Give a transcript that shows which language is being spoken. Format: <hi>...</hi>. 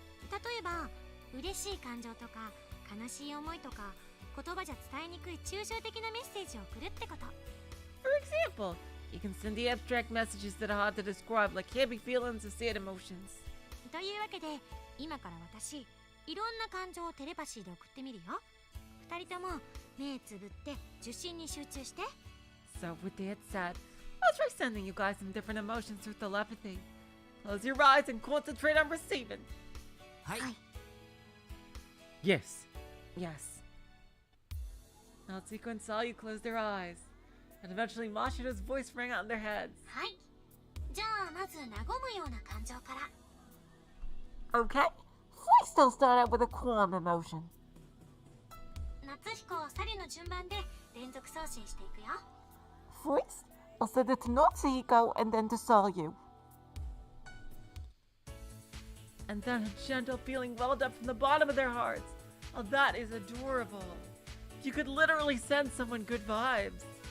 <ja>例えば嬉しい感情とか悲しい思いとか言葉じゃ伝えにくい抽象的なメッセージを送るってこと。</ja> <en>For example, you can send the abstract messages that are hard to describe, like happy feelings or sad emotions.</en> <ja>というわけで今から私いろんな感情をテレパシーで送ってみるよ。二人とも目つぶって受信に集中して。</ja> <en>So with that said, I'll try sending you guys some different emotions through telepathy. Close your eyes and concentrate on receiving.</en> <ja>はい、はい</ja> <en>Yes. Yes. Natsuko and Salyu closed their eyes, and eventually Mashiro's voice rang out in their heads.</en> <ja>はい。じゃあまず和むような感情から。</ja> <en>Okay. First, I'll start out with a calm emotion.</en> <ja>夏彦サリュの順番で連続送信していくよ。</ja> <en>First, I'll send it to Natsuko and then to Salyu. And then a gentle feeling welled up from the bottom of their hearts. Oh, that is adorable. You could literally send someone good vibes.</en>